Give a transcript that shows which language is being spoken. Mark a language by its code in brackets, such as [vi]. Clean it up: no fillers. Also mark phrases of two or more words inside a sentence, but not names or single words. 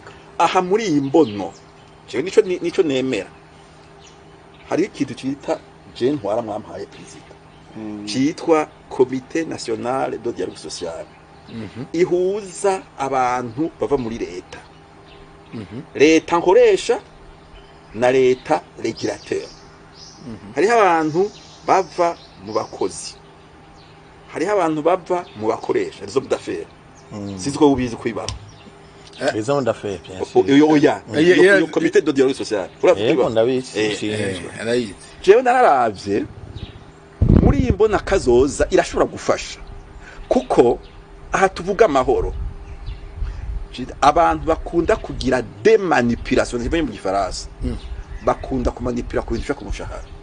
[rn] aha muri iyi mbono je nico nemera hari ikintu cita je ntwara mwampaye president citwa Comité National de Dialogue Social ihuza abantu bava muri leta leta nkoresha na leta regulateur hariho abantu bava mu bakozi hariho abantu bava mu bakoresha [fr] les hommes d'affaires [rn] siziko ubizi kwibara [fr] les hommes d'affaires bien sûr [rn] yo [fr] comité de dialogue social [rn] yego ndabizi arayizi jewe nararavye muri imbona kazoza irashobora gufasha kuko aha tuvuga amahoro abantu bakunda kugira [fr] des manipulations [rn] zivuye mu gifaransa bakunda kumanipula ku bintu kumushahara